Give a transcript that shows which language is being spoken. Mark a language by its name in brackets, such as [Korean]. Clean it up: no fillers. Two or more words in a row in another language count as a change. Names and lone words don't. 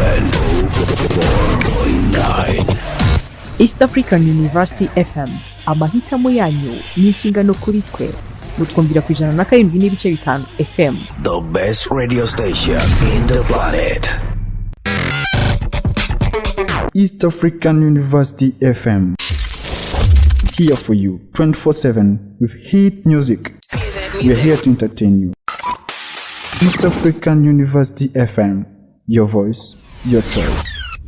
[Kinyarwanda] 104.9 East African University FM, amahitamo yanyu ni inshingano kuri twe. Mutwumvira ku 107.5 FM. [English] The best radio station in the planet. East African University FM. Here for you 24/7 with hit music. We are here to entertain you. East African University FM, your voice, your choice.